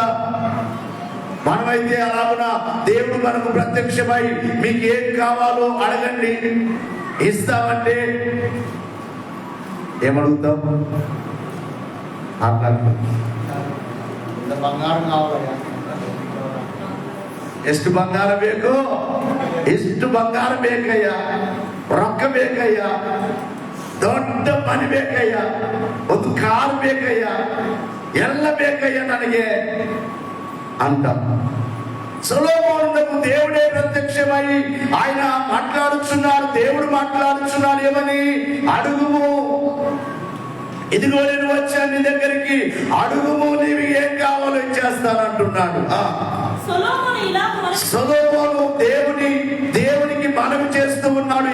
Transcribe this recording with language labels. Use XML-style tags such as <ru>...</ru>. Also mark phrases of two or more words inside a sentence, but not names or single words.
<te>మనమైతే అలాగున దేవుడు మనకు ప్రత్యక్షమై మీకు ఏం కావాలో అడగండి ఇస్తామంటే ఏమడుగుతాం? బంగారం కావాలి,</te> <kn>ಎಷ್ಟು ಬಂಗಾರ ಬೇಕು, ಎಷ್ಟು ಬಂಗಾರ ಬೇಕಯ್ಯ, ರೊಕ್ಕ ಬೇಕಯ್ಯ, ದೊಡ್ಡ ಮನೆ ಬೇಕಯ್ಯ, ಒಂದು ಕಾರ್ ಬೇಕಯ್ಯ, ಎಲ್ಲ ಬೇಕಯ್ಯ ನನಗೆ ಅಂತ.</kn> <te>సొలొమోనునకు దేవుడే ప్రత్యక్షమై ఆయన మాట్లాడుచున్నాడు. దేవుడు మాట్లాడుచున్నాడు, ఏమని? అడుగుము, ఇదిగో నేను వచ్చాను నీ దగ్గరికి, అడుగుము, నీవు ఏం కావాలో ఇచ్చేస్తానంటున్నాడు. సొలొమోను దేవునికి మనవి చేస్తూ ఉన్నాడు.</te>